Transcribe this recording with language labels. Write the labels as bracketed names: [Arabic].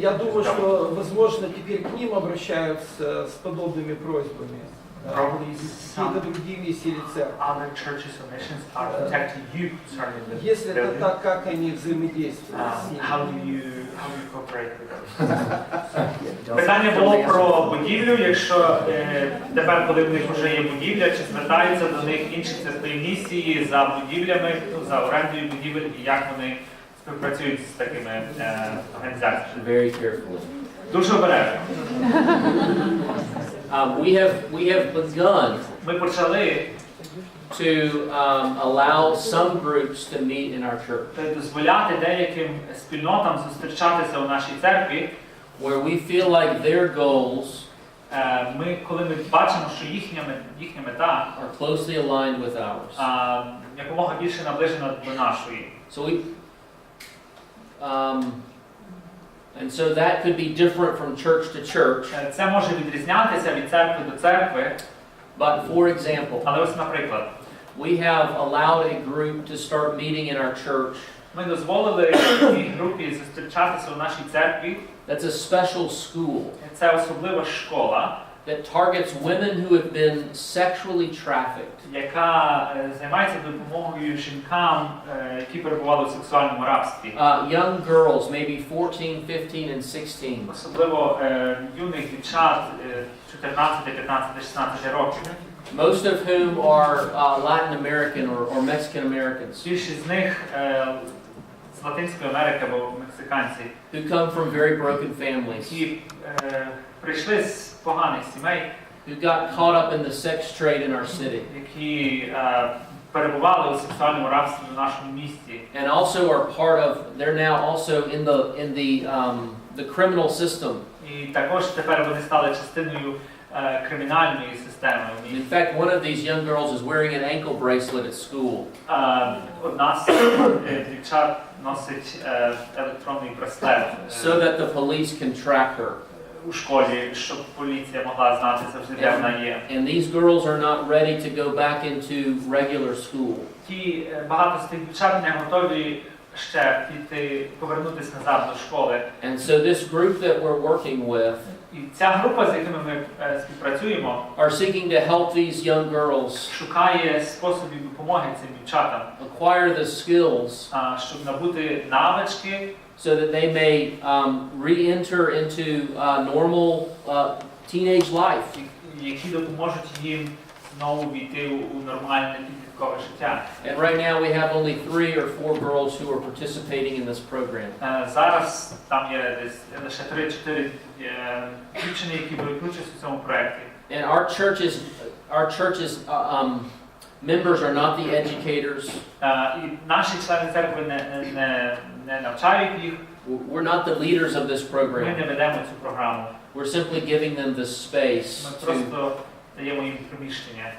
[Russian] Я думаю, что, возможно, теперь к ним обращаются с подобными просьбами. [English] Probably [Russian] Какие-то другие миссии или церкви. [English] other churches or missions are contacting you concerning the [Russian] Если это [English] building. [Russian] так, как они взаимодействуют с ними? [English] How do you cooperate with those? [Ukrainian] Питання було про будівлю. Якщо тепер, коли в них вже є будівля, чи звертаються до них інші церкви місії за будівлями, за орендою будівель, і як вони співпрацюють з такими організаціями? [English] Very carefully. [Ukrainian] Дуже обережно. [English] We have begun [Ukrainian] Ми почали [English] to allow some groups to meet in our church, [Ukrainian] дозволяти деяким спільнотам зустрічатися у нашій церкві, [English] where we feel like their goals [Ukrainian] коли ми бачимо, що їхня мета [English] are closely aligned with ours. [Ukrainian] якомога більше наближена до нашої. [English] So and so that could be different from church to church. [Ukrainian] Це може відрізнятися від церкви до церкви. [English] But for example, [Ukrainian] Але ось, наприклад, [English] we have allowed a group to start meeting in our church. [Ukrainian] ми дозволили цій групі зустрічатися у нашій церкві. [English] That's a special school [Ukrainian] Це особлива школа, [English] that targets women who have been sexually trafficked. [Ukrainian] яка займається допомогою жінкам, які перебували у сексуальному рабстві. [English] Young girls, maybe 14, 15, and 16. [Ukrainian] Особливо юних дівчат 14, 15, 16 років. [English] Most of whom are Latin American or Mexican Americans [Ukrainian] Більшість з них з Латинської Америки або мексиканці, [English] who come from very broken families, [Ukrainian] які прийшли з поганих сімей, [English] who got caught up in the sex trade in our city, [Ukrainian] які перебували у сексуальному рабстві в нашому місті. [English] and also are part of. They're now also in the criminal system. [Ukrainian] І також тепер вони стали частиною кримінальної системи. [English] In fact, one of these young girls is wearing an ankle bracelet at school. [Ukrainian] Одна з дівчат носить електронний браслет [English] So that the police can track her. [Ukrainian] у школі, щоб поліція могла знати завжди, де вона є. [English] And these girls are not ready to go back into regular school. [Ukrainian] Багато з тих дівчат не готові ще повернутися назад до школи. [English] And so this group that we're working with [Ukrainian] І ця група, з якими ми співпрацюємо, [English] are seeking to help these young girls [Ukrainian] шукає способів допомоги цим дівчатам, [English] acquire the skills [Ukrainian] щоб набути навички, [English] so that they may re-enter into normal teenage life. [Ukrainian] які допоможуть їм знову війти у нормальне підліткове життя. [English] And right now we have only 3 or 4 girls who are participating in this program. [Ukrainian] Зараз там є десь лише 3-4 дівчини, які беруть участь у цьому проєкті. [English] And our church's members are not the educators. [Ukrainian] І наші члени церкви не навчають їх. [English] We're not the leaders of this [Ukrainian] Ми [English] program. [Ukrainian] не ведемо цю програму. [English] We're simply giving them the space [Ukrainian] Ми просто даємо їм приміщення,